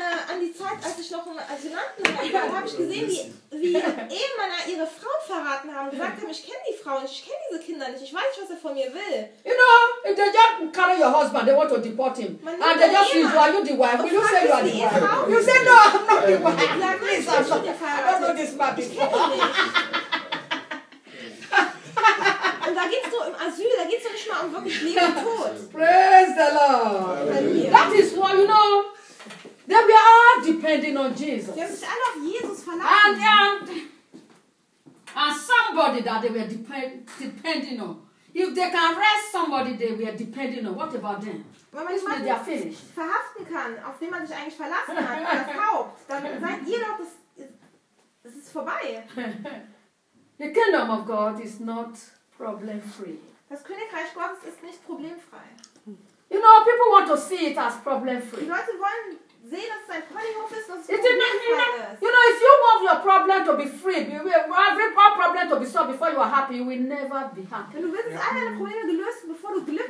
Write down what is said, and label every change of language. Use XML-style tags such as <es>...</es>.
<de>An die Zeit, als ich noch im Asylanten war, habe ich gesehen, wie Ehemänner ihre Frau verraten haben und gesagt haben, ich kenne die Frau nicht, ich kenne diese Kinder nicht, ich weiß nicht, was er von mir will.</de> <en>You know, if they just carry your husband, they want to deport him. And they just say, are you the wife? Will you say you are the wife? You say, no, I'm not the wife.</en> <de>Sag,</de> <en>please, I'm not. I don't know this man before.</en> <de>Und da geht es so im Asyl, da geht es so nicht mal um wirklich Leben und Tod.</de> <en>Praise the Lord. That is what, you know, then we are all depending on Jesus.</en> <de>Sie haben sich alle auf Jesus verlassen.</de> <en>And somebody that they were depending on. If they can arrest somebody they were depending on, what about them?</en> <de>Wenn man jemanden</de> <en>they are finished.</en> <de>Verhaften kann, auf den man sich eigentlich verlassen hat, das Haupt, dann seid ihr doch, das ist vorbei.</de> <en>The kingdom of God is not problem-free.</en> <de>Das Königreich Gottes ist nicht problemfrei.</de> <en>You know, people want to see it as problem-free.</en> <de>Die Leute wollen sehen, dass es ein Ponyhof ist, dass es ist.</de> <en>You know, if you want your problem to be free, you will have your problem to be solved before you are happy, you will never be happy.</en> <de>Wenn du willst, dass alle deine Probleme gelöst bevor du glücklich</de>